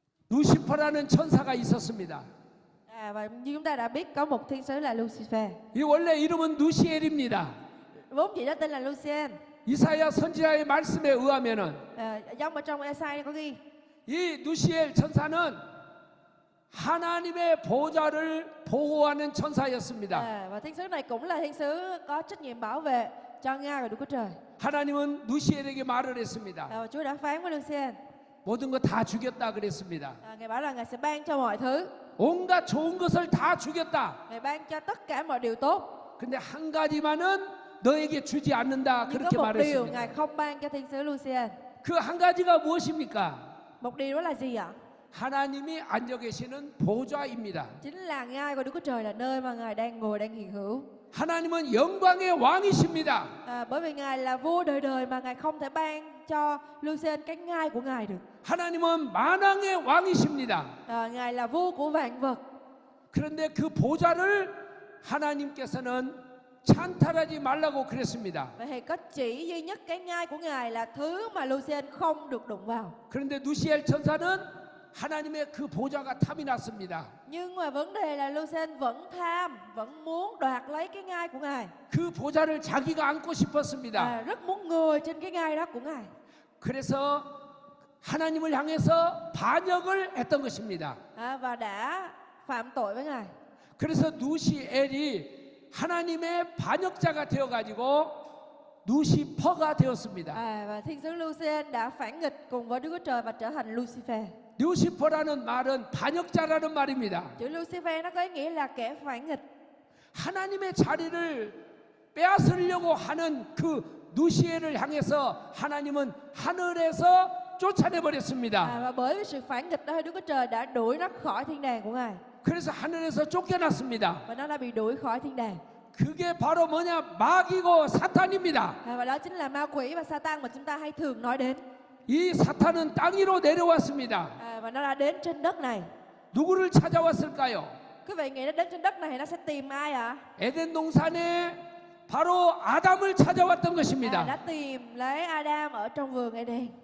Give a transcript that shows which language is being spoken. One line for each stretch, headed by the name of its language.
Korean: 루시퍼라는 천사가 있었습니다.
Vietnamese: Và như chúng ta đã biết có một thiên sứ là Lucifer.
Korean: 이 원래 이름은 누시엘입니다.
Vietnamese: Vốn chỉ đó tên là Lucien.
Korean: 이사야 선지자의 말씀에 의하면은
Vietnamese: Giống ở trong Esai có ghi
Korean: 이 누시엘 천사는 하나님의 보좌를 보호하는 천사였습니다.
Vietnamese: và thiên sứ này cũng là thiên sứ có trách nhiệm bảo vệ cho ngai của Đức Chúa Trời.
Korean: 하나님은 누시엘에게 말을 했습니다.
Vietnamese: Và Chúa đã phán với Lucien.
Korean: 모든 거 다 주겠다 그랬습니다.
Vietnamese: Ngài bảo là Ngài sẽ ban cho mọi thứ.
Korean: 온갖 좋은 것을 다 주겠다.
Vietnamese: Ngài ban cho tất cả mọi điều tốt.
Korean: 근데 한 가지만은 너에게 주지 않는다.
Vietnamese: Nhưng
Korean: 그렇게
Vietnamese: có một điều
Korean: 말했습니다.
Vietnamese: Ngài không ban cho thiên sứ Lucien.
Korean: 그 한 가지가 무엇입니까?
Vietnamese: Một điều đó là gì ạ?
Korean: 하나님이 앉아 계시는 보좌입니다.
Vietnamese: Chính là ngai của Đức Chúa Trời, là nơi mà Ngài đang ngồi, đang hiện hữu.
Korean: 하나님은 영광의 왕이십니다.
Vietnamese: Bởi vì Ngài là vua đời đời mà Ngài không thể ban cho Lucien cái ngai của Ngài được.
Korean: 하나님은 만왕의 왕이십니다.
Vietnamese: Ngài là vua của vạn vật.
Korean: 그런데 그 보좌를 하나님께서는 찬탈하지 말라고 그랬습니다.
Vietnamese: Vậy thì có chỉ duy nhất cái ngai của Ngài là thứ mà Lucien không được đụng vào.
Korean: 그런데 누시엘 천사는 하나님의 그 보좌가 탐이 났습니다.
Vietnamese: Nhưng mà vấn đề là Lucien vẫn tham, vẫn muốn đoạt lấy cái ngai của Ngài.
Korean: 그 보좌를 자기가 안고 싶었습니다.
Vietnamese: Rất muốn ngồi trên cái ngai đó của Ngài.
Korean: 그래서 하나님을 향해서 반역을 했던 것입니다.
Vietnamese: Và đã phạm tội với Ngài.
Korean: 그래서 누시엘이 하나님의 반역자가 되어가지고 누시퍼가 되었습니다.
Vietnamese: Và thiên sứ Lucien đã phản nghịch cùng với Đức Chúa Trời và trở thành Lucifer.
Korean: 누시퍼라는 말은 반역자라는 말입니다.
Vietnamese: Chữ Lucifer nó có ý nghĩa là kẻ phản nghịch.
Korean: 하나님의 자리를 빼앗으려고 하는 그 누시엘을 향해서 하나님은 하늘에서 쫓아내 버렸습니다.
Vietnamese: Và bởi vì sự phản nghịch đó, Đức Chúa Trời đã đuổi nó khỏi thiên đàng của Ngài.
Korean: 그래서 하늘에서 쫓겨났습니다.
Vietnamese: Và nó đã bị đuổi khỏi thiên đàng.
Korean: 그게 바로 뭐냐? 마귀고 사탄입니다.
Vietnamese: Và đó chính là ma quỷ và Satan mà chúng ta hay thường nói đến.
Korean: 이 사탄은 땅 위로 내려왔습니다.
Vietnamese: Và nó đã đến trên đất này.
Korean: 누구를 찾아왔을까요?
Vietnamese: Quý vị nghĩ nó đến trên đất này nó sẽ tìm ai ạ?
Korean: 에덴 동산에 바로 아담을 찾아왔던
Vietnamese: đã
Korean: 것입니다.
Vietnamese: tìm lấy Adam ở trong vườn Eden.